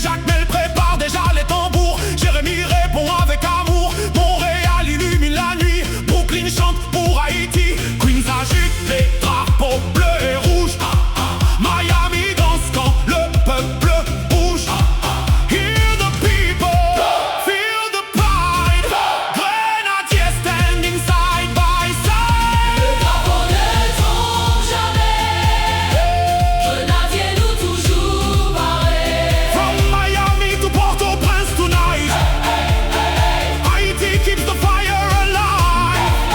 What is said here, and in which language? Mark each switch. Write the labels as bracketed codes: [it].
[fr] Jacques Mel prépare déjà les tambours, Jérémy répond avec amour. Montréal illumine la nuit, Brooklyn chante pour Haïti. Queens agite les drapeaux bleus et rouges. Miami danse quand le peuple bouge. [en] Hear the people, feel the pride. Grenadiers standing side by side. [fr] Le drapeau ne tombe jamais. Grenadiers, nous toujours parés. [en] From Miami to Port-au-Prince tonight, Haiti keeps the fire alive.